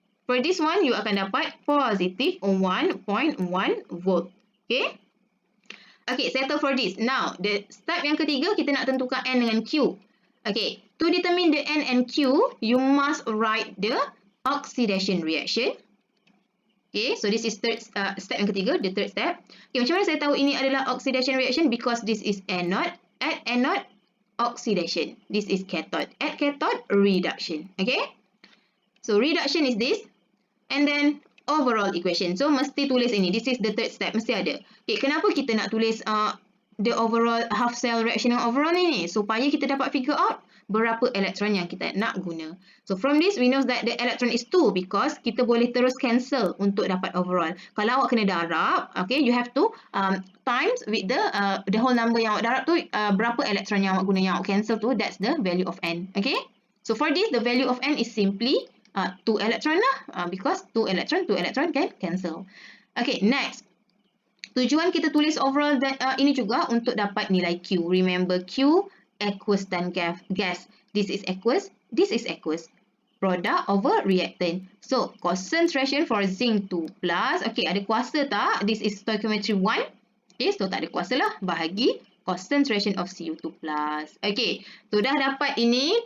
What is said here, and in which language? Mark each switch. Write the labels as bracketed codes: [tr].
[en] For this one, you [ms] akan dapat [en] positive 1.1 volt. Okay? Okay, settle for this. Now, the step [ms] yang ketiga, kita nak tentukan N dengan Q. [en] Okay, to determine the N and Q, you must write the oxidation reaction. Okay, so this is step [ms] yang ketiga, [en] the third step. [ms] Okay, macam mana saya tahu ini adalah oxidation reaction? [en] Because this is anode, at anode, oxidation. This is cathode, at cathode, reduction. Okay, so reduction is this, and then overall equation. [ms] So, mesti tulis ini. [en] This is the third step, [ms] mesti ada. Okay, kenapa kita nak tulis [en] the overall half cell reaction [ms] yang overall ni? Supaya kita dapat figure out berapa elektron yang kita nak guna. [en] So, from this, we know that the electron is 2 because [ms] kita boleh terus cancel untuk dapat overall. Kalau awak kena darab, okay, [en] you have to times with the whole number [ms] yang awak darab tu, berapa elektron yang awak guna, yang awak cancel tu, [en] that's the value of N. [ms] Okay? [en] So, for this, the value of N is simply 2 electron lah, because 2 electron can cancel. Okay, next. [ms] Tujuan kita tulis overall ini juga untuk dapat nilai Q. [en] Remember, Q, aqueous dan gas. This is aqueous, this is aqueous. Product over reactant. So, concentration for zinc 2 plus. Okay, [ms] ada kuasa tak? [en] This is stoichiometry 1. Okay, so [ms] tak ada kuasa lah. Bahagi concentration of Cu2 plus. Okay, sudah dapat ini.